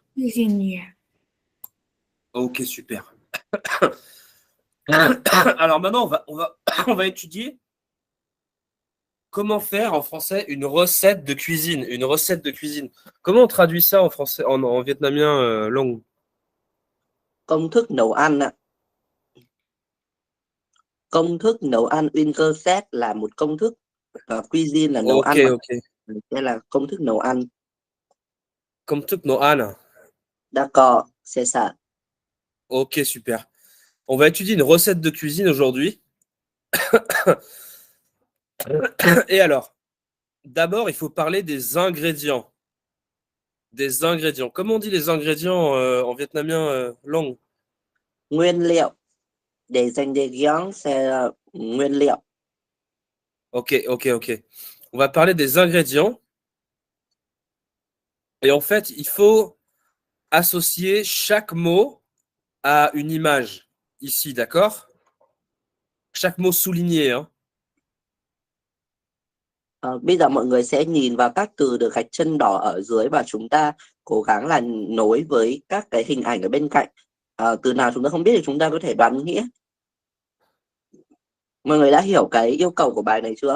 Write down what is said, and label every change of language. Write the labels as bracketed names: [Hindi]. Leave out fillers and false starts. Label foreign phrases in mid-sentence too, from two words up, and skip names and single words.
[French] Cuisinière. Ok, super. Alors maintenant, on va étudier comment faire en français une recette de cuisine. Une recette de cuisine. Comment on traduit ça en français, en vietnamien long? [Vietnamese] Công thức nấu ăn ạ. Công thức nấu ăn, [French] une recette [Vietnamese] là một công thức, cuisine là nấu Ok, ăn mà. ok. Đây là công thức nấu ăn. Comme truc no an. [French] D'accord, c'est ça. Ok, super. On va étudier une recette de cuisine aujourd'hui. Et alors, d'abord, il faut parler des ingrédients. Des ingrédients. Comment on dit les ingrédients en vietnamien long? [Vietnamese] Nguyên liệu. [French] Des ingrédients, c'est [Vietnamese] nguyên liệu. [French] Ok, ok, ok. On va parler des ingrédients. Et en fait, il faut associer chaque mot à une image. Ici, d'accord? Chaque mot souligné. Hein. [Vietnamese] Bây giờ mọi người sẽ nhìn vào các từ được gạch chân đỏ ở dưới và chúng ta cố gắng là nối với các cái hình ảnh ở bên cạnh. Từ nào chúng ta không biết thì chúng ta có thể đoán nghĩa. Mọi người đã hiểu cái yêu cầu của bài này chưa?